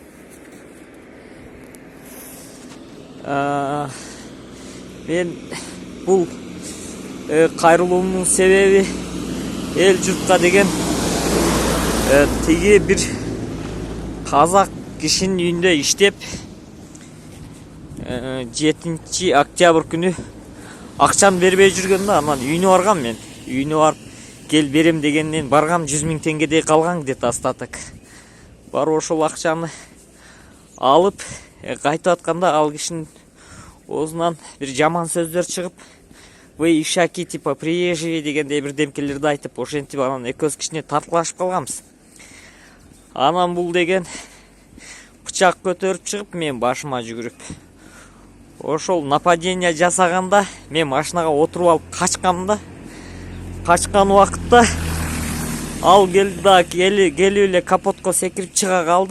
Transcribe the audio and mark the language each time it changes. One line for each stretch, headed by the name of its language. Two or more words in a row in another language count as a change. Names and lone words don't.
Kyrgyz: Мен бул кайрылуумдун себеби эл журтка деген тиги бир казак кишинин үйүндө иштеп 7 октябрь күнү акчаны бербей жүргөндө анан үйүнө баргам мен. Үйүнө барып кел берем дегенден баргам, 100 000 теңгедей калган
Russian: где-то остаток.
Kyrgyz: Барып ошол акчаны алып кайтып атканда ал кишинин оозунан бир жаман сөздөр чыгып,
Russian: вы ишаки типа приезжие
Kyrgyz: дегендей бир демкелерди айтып, ошентип анан экөөбүз кичине тарткылашып калганбыз. Анан бул деген бычак көтөрүп чыгып, мен башыма жүгүрүп, ошол нападение жасаганда мен машинага отуруп алып качкам да. Качкан убакытта ал келди да келип эле капотко секирип чыга калды.